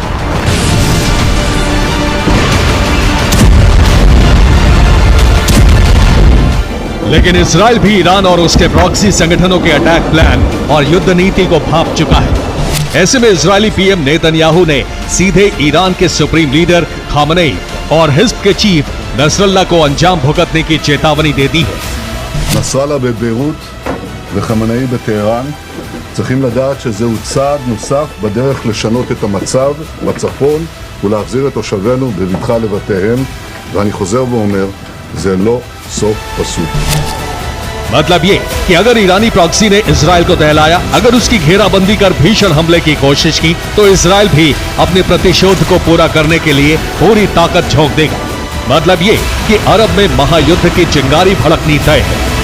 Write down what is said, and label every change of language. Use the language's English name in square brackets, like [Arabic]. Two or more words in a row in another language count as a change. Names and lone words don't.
[Hindi] लेकिन इजराइल भी ईरान और उसके प्रॉक्सी संगठनों के [English] attack plan [Hindi] और युद्ध नीति को भांप चुका है। ऐसे में इजरायली पीएम नेतन्याहू ने सीधे ईरान के [English] supreme leader [Hindi] खामनेई और हिजब के चीफ नसरल्ला को अंजाम भुगतने की चेतावनी दे दी है। [Hebrew] נסראללה בביירות וחמינאי בטהרן צריכים לדעת שזהו צעד נוסף בדרך לשנות את המצב בצפון ולהחזיר את תושבינו בבטחה לבתיהם, ואני חוזר ואומר, זה לא סוף פסוק. [Hindi] मतलब ये कि अगर ईरानी प्रॉक्सी ने इजराइल को दहलाया, अगर उसकी घेराबंदी कर भीषण हमले की कोशिश की, तो इजराइल भी अपने प्रतिशोध को पूरा करने के लिए पूरी ताकत झोंक देगा। मतलब ये कि अरब में महायुद्ध की चिंगारी भड़कनी तय है।